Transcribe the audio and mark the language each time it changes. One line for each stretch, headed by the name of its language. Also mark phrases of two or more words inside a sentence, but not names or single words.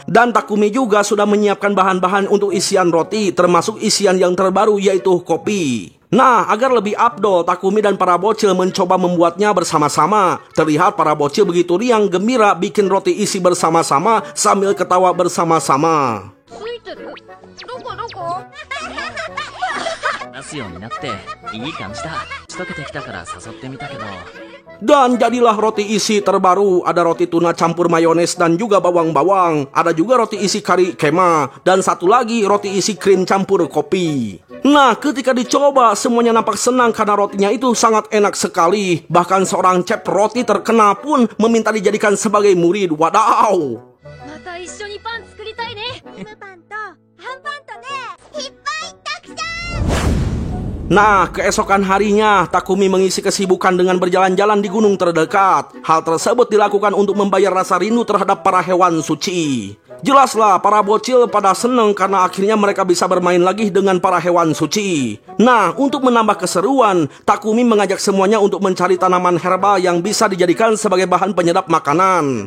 Indonesian: Dan Takumi juga sudah menyiapkan bahan-bahan untuk isian roti, termasuk isian yang terbaru yaitu kopi. Nah, agar lebih afdol, Takumi dan para bocil mencoba membuatnya bersama-sama. Terlihat para bocil begitu riang gembira bikin roti isi bersama-sama sambil ketawa bersama-sama.
Japanese: 話すようになっていい感じだ。しとけてきたから誘ってみたけど。
Indonesian: Dan jadilah roti isi terbaru. Ada roti tuna campur mayones dan juga bawang-bawang. Ada juga roti isi kari kema. Dan satu lagi roti isi krim campur kopi. Nah, ketika dicoba semuanya nampak senang karena rotinya itu sangat enak sekali. Bahkan seorang chef roti terkenal pun meminta dijadikan sebagai murid. Wadaw.
Japanese: また一緒にパン作りたいね。ハムパンとハンパンとね、いっぱいたくさん。
Indonesian: Nah, keesokan harinya, Takumi mengisi kesibukan dengan berjalan-jalan di gunung terdekat. Hal tersebut dilakukan untuk membayar rasa rindu terhadap para hewan suci. Jelaslah, para bocil pada senang karena akhirnya mereka bisa bermain lagi dengan para hewan suci. Nah, untuk menambah keseruan, Takumi mengajak semuanya untuk mencari tanaman herbal yang bisa dijadikan sebagai bahan penyedap makanan.